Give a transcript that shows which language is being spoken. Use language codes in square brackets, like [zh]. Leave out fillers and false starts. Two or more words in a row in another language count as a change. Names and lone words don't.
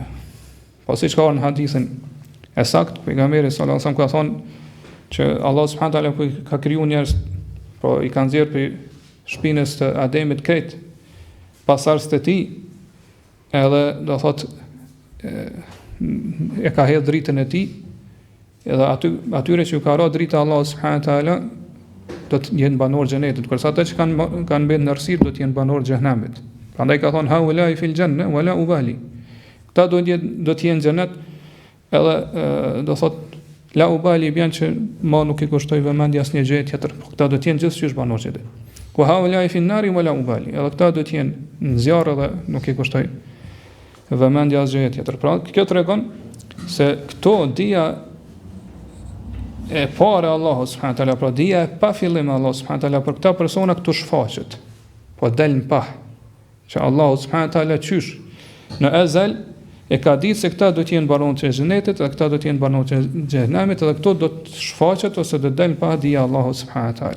[sq] Po siç ka në hadithin e sakt, pejgamberi [ar] صلى الله عليه وسلم [sq] ka thonë që Allah [ar] سبحانه تعالى [sq] kur ka kriju njerëz, po I ka nxjerrë për shpinës të Ademit krejt pasardhës të tij, edhe do thotë e ka hedhë dritën e tij, edhe atyre që ka ra drita Allah [ar] سبحانه تعالى [sq] do të jenë banorë xhenetit, kurse ata që kanë mbet në errësirë do të jenë banorë xhenemit. Prandaj ka thonë [ar] هؤلاء في الجنة ولا أبالي. [sq] Këta do të jenë xhenet, edhe do thotë [ar] لا أبالي [sq] bën që ma nuk I kushtoj vëmendje asnjë gjë tjetër. Këta do të jenë gjithçysh banorë xhenetit. [ar] Ku هؤلاء في النار ولا أبالي. [sq] Edhe këta do të jenë në zjarr edhe nuk I kushtoj vëmendje asgjë tjetër. Pra kjo tregon se këto dia e para Allahu [ar] سبحانه تعالى, [sq] pra dia e pa fillim Allahu [ar] سبحانه تعالى [sq] për këta persona këtu shfaqet. Po del në pah që Allahu [ar] سبحانه تعالى [sq] qysh në ezel e ka ditë se këta do të jenë banorë të xhenetit, dhe këta do të jenë banorë të xhenemit, dhe këto do të shfaqet ose do të del në pah dia Allahu [ar] سبحانه تعالى.